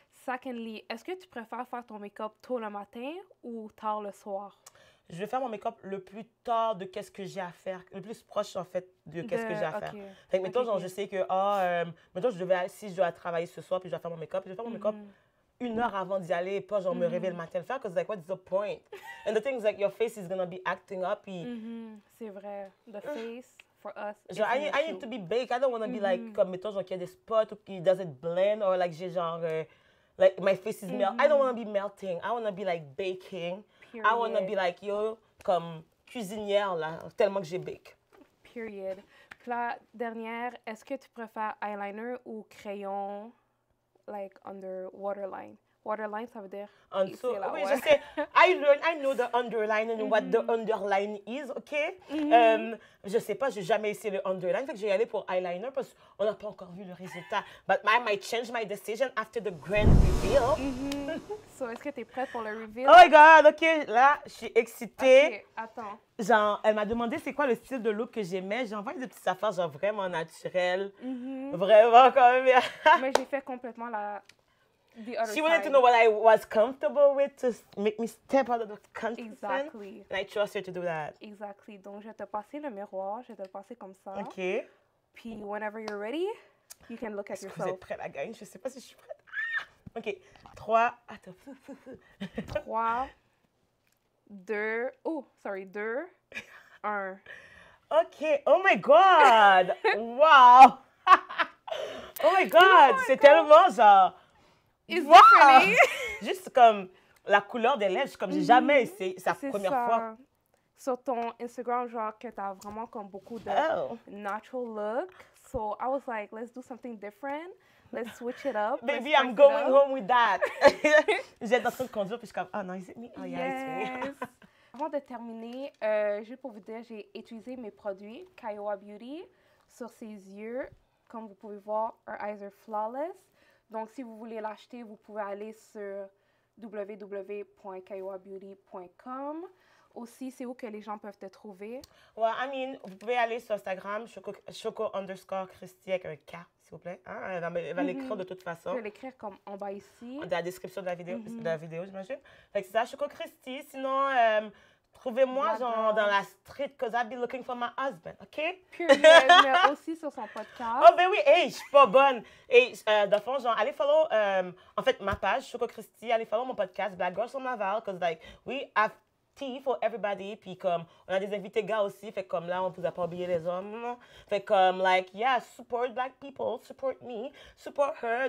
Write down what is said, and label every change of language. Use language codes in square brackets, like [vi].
[fr] Secondly, est-ce que tu préfères faire ton make-up tôt le matin ou tard le soir? je vais faire mon make-up le plus tard de qu'est-ce que j'ai à faire, le plus proche, en fait, de qu'est-ce que j'ai à faire. Fait que, mettons, genre, je sais que, mettons, si je dois travailler ce soir, puis je dois faire mon make-up, je vais faire mon make-up 1 heure avant d'y aller, et pas, genre, me réveiller le matin le faire, [en] because, like, what's the point? And the thing is, like, your face is gonna be acting up, [fr] C'est vrai. [en] The face, for us, genre, I need to be baked. I don't want to be, like, [fr] comme, mettons, genre, qu'il y a des spots, ou qu'il [en] doesn't blend, or, like, j'ai, genre, like, my face is melt. I don't want to be melting. I want to be, like, baking. Period. I want to be, like, yo, [fr] comme cuisinière, là, tellement que j'ai [en] bake. [fr] Period. Puis la dernière, est-ce que tu préfères eyeliner ou crayon, like, under waterline? Waterline, ça veut dire... En dessous, oui, je sais. [en] I know the underline and what the underline is, OK? [fr] Je sais pas, j'ai jamais essayé le underline, fait que j'ai allé pour eyeliner parce qu'on n'a pas encore vu le résultat. [en] But I might change my decision after the grand reveal. [fr] So, est-ce que tu es prête pour le reveal? Oh my God, OK, là, je suis excitée. OK, attends. Genre, elle m'a demandé c'est quoi le style de look que j'aimais. J'ai envoyé des petites affaires, genre, vraiment naturelles. Vraiment, quand même. Mais j'ai fait complètement la... [en] She wanted to know what I was comfortable with to make me step out of the comfort zone. Exactly. And I trust her to do that. Exactly. [fr] Donc, je vais te passer le miroir. Je vais te le passer comme ça. OK. [en] Puis, whenever you're ready, you can look at [fr] Est-ce que vous [en] yourself. [fr] êtes prête à gagner? Je sais pas si je suis prête. OK. 3. Attends. [en] 3, 2... Oh, sorry. 2, 1. OK. Oh my God! Wow! Oh my God! [fr] C'est tellement genre... [en] Is wow! it pretty? [fr] Juste comme la couleur des lèvres, comme j'ai jamais essayé. C'est la première fois. Sur ton Instagram, genre que t'as vraiment comme beaucoup de natural look. [en] So I was like, let's do something different. Let's switch it up. Baby, I'm going home with that. [fr] J'étais en train de conduire, puis je suis comme, oh non, [en] is it me? Oh yeah, it's me. [fr] Avant de terminer, juste pour vous dire, j'ai utilisé mes produits Kiowa Beauty sur ses yeux. Comme vous pouvez voir, [en] her eyes are flawless. [fr] Donc, si vous voulez l'acheter, vous pouvez aller sur www.kiowabeauty.com. Aussi, c'est où que les gens peuvent te trouver? Ouais, I mean, vous pouvez aller sur Instagram, choco_Christy avec un K, s'il vous plaît. Hein? Elle va l'écrire de toute façon. Je vais l'écrire comme en bas ici. Dans la description de la vidéo, j'imagine. Fait que c'est ça, Choco Christy. Sinon, trouvez-moi genre dans la street, [en] because I'll be looking for my husband, OK? Period. [fr] Mais aussi sur son podcast. Oh, ben oui, hey, je suis pas bonne. Et dans le fond, genre, allez follow, en fait, ma page, Choco Christy, allez follow mon podcast, Black Girls from Laval, [en] because, like, we have tea for everybody. [fr] Puis, comme, on a des invités gars aussi, fait comme là, on vous a pas oublié les hommes. [en] Fait comme, like, yeah, support Black people, support me, support her.